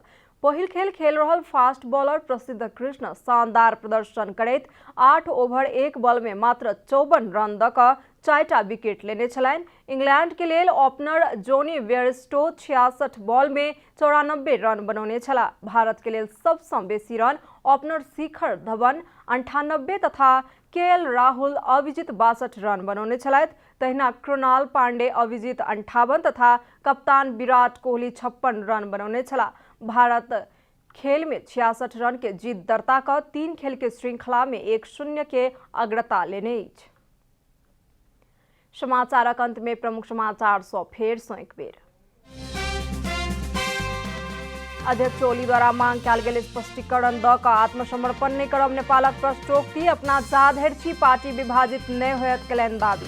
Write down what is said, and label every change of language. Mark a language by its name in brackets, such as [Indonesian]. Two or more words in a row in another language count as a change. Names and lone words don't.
[Maithili] पहिल खेल खेल रहल [English] fast bowler [Maithili] प्रसिद्ध कृष्ण शानदार प्रदर्शन करैत 8 ओवर 1 बॉल में मात्र 54 रन दऽ कऽ 4टा विकेट लेने छलनि। इंग्लैंड के लेल ओपनर जोनी बेयरस्टो 66 बॉल में 94 रन बनौने छलाह। भारत के लेल सबसँ बेसी रन ओपनर शिखर धवन 98 तथा केएल राहुल अभिजीत 62 रन बनौने छलथि। तहिना कृणाल पांडे अभिजीत 58 तथा कप्तान विराट कोहली 56 रन बनौने छलाह। भारत खेल में 66 रन के जीत दर्ता कर 3 खेल के श्रृंखला में 1-0 के अग्रता लेने अछि। समाचारक अंत में प्रमुख समाचार सौ फेर सो एक बेर। अध्यक्ष ओली द्वारा मांग कयल गेल स्पष्टीकरण दऽ कऽ आत्मसमर्पण नहि करब नेपालक प्रश्नोक्ति अपना चाह धरि छी पार्टी विभाजित नहि होयत केलनि दाबी।